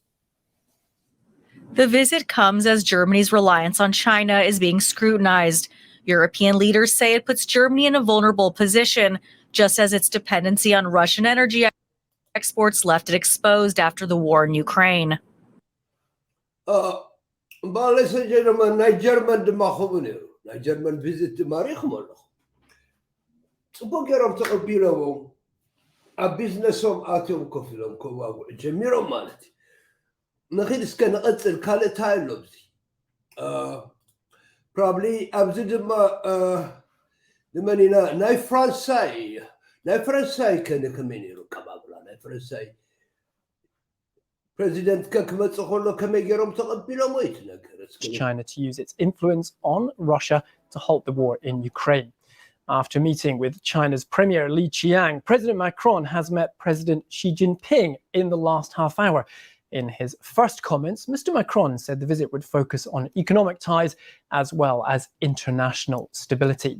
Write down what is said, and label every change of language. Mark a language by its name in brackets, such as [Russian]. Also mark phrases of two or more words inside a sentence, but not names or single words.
[English] The visit comes as Germany's reliance on China is being scrutinized. European leaders say it puts Germany in a vulnerable position, just as its dependency on Russian energy exports left it exposed after the war in Ukraine. But ladies and gentlemen, [Tigrinya] German ድማ ከምኡ ነይሩ ናይ ጀርመን ቪዚት ድማ ሪኢኹም ኣለኹ ፅቡቅ ገይሮም ተቐቢሎሞም ኣብ ቢዝነሶም ኣትዮም ኮፍ ኢሎም ከዋግዑ ጀሚሮም ማለት እዩ ንኽእል እስከ ንቐፅል ካልእ እንታይ ኣሎ ብዚ ፕሮባብሊ ኣብዚ ድማ ንመን ኢና ናይ ፈረንሳይ ከነ ከመይ ነይሩ ኣቀባብላ ናይ ፈረንሳይ ፕሬዚደንት ከክመፅእ ከሎ ከመይ ገይሮም ተቐቢሎሞ እዩ እቲ ነገር [English] China to use its influence on Russia to halt the war in Ukraine. After meeting with China's Premier Li Keqiang, President Macron has met President Xi Jinping in the last half hour. In his first comments, Mr. Macron said the visit would focus on economic ties as well as international stability.